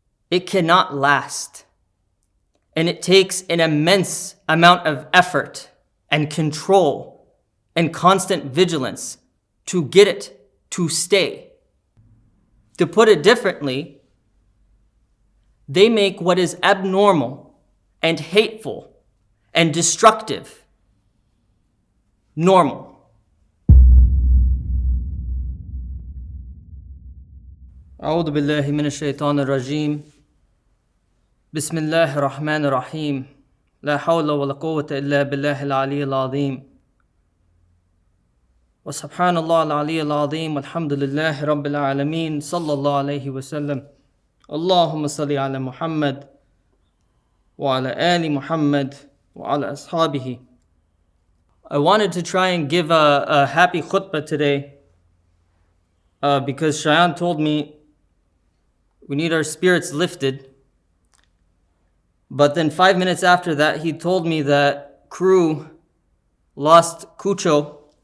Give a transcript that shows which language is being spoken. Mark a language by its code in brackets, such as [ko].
[en] It cannot last. And it takes an immense amount of effort and control and constant vigilance to get it to stay. To put it differently, they make what is abnormal and hateful and destructive normal. [ar] أعوذ بالله من الشيطان الرجيم بسم الله الرحمن الرحيم لا حول ولا قوة إلا بالله العلي العظيم وسبحان الله العلي العظيم والحمد لله رب العالمين صلى الله عليه وسلم اللهم صل على محمد وعلى آل محمد وعلى أصحابه. [en] I wanted to try and give a happy khutbah today because Shayan told me we need our spirits lifted. But then 5 minutes after that, he told me that crew lost Cucho.